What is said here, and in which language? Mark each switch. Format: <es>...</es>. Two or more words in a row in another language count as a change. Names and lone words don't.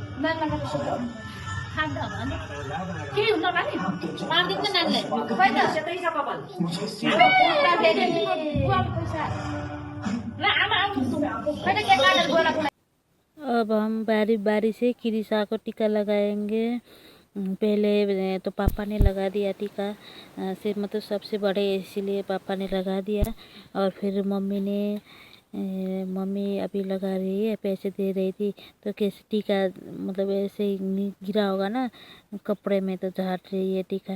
<ne>खाँदा होला नि केही हुन्न नानी पार्दिन्छ नानीलाई खै त त्यतै छ कपाल ल आमा आउनु खै त के काटेर गएर।</ne> <hi>अब हम बारी बारी से कृषा को टीका लगाएंगे। पहले तो पापा ने लगा दिया टीका, से मतलब सबसे बड़े इसीलिए पापा ने लगा दिया। और फिर मम्मी अभी लगा रही है, पैसे दे रही थी। तो कैसे टीका मतलब ऐसे ही गिरा होगा ना कपड़े में, तो झाट रही है टीका।</hi>